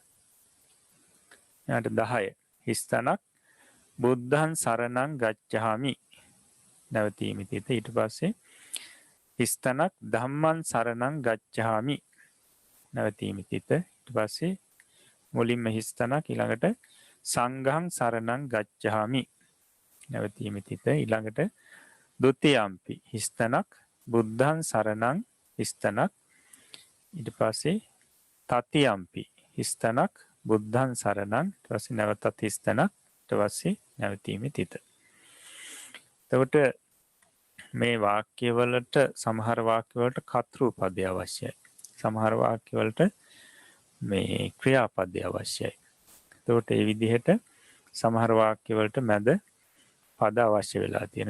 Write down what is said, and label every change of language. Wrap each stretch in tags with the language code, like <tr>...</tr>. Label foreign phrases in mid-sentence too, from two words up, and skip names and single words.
<si>ඊට 10 හිස්තැනක්</si> <pi>බුද්ධං සරණං ගච්ඡාමි</pi> <si>නැවතීමේ තිත. ඊට පස්සේ හිස්තැනක්</si> <pi>ධම්මං සරණං ගච්ඡාමි</pi> <si>නැවතීමේ තිත. ඊට පස්සේ මුලින්ම හිස්තැනක් ඊළඟට</si> <pi>සංඝං සරණං ගච්ඡාමි</pi> <si>නැවතීමේ තිත. ඊළඟට ဒ ුතියම්පි හිස්තැනක්</si> <pi>බුද්ධං සරණං</pi> <si>හිස්තැනක්. ඊට පස්සේ තතියම්පි හිස්තැනක්</si> <pi>බුද්ධං සරණං</pi> <si>ඊට පස්සේ නැවතත් හිස්තැනක් ඊට පස්සේ නැවතීමේ තිත. එතකොට මේ වාක්‍යවලට සමහර වාක්‍යවලට කර්තෘපදය අවශ්‍යයි. සමහර වාක්‍යවලට මේ ක්‍රියාපදය අවශ්‍යයි. එතකොට මේ විදිහට සමහර වාක්‍යවලට මැද පද අවශ්‍ය වෙලා තියෙනවා.</si>